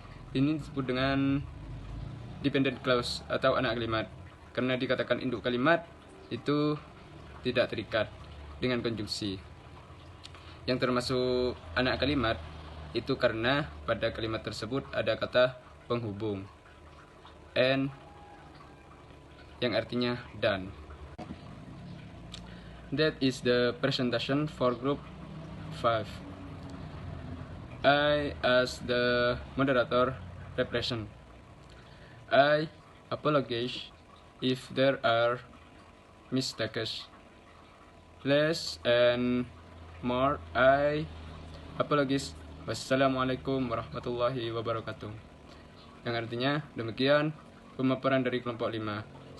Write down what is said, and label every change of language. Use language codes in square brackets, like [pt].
[id] Ini disebut dengan dependent clause atau anak kalimat karena dikatakan induk kalimat itu tidak terikat dengan konjungsi. Yang termasuk anak kalimat itu karena pada kalimat tersebut ada kata penghubung and yang artinya dan. [en] That is the presentation for group 5. I, as the moderator, represent. I apologize if there are mistakes. Less and more, I apologize. [ar] Wassalamualaikum warahmatullahi wabarakatuh. [id] Yang artinya demikian pemaparan dari kelompok 5.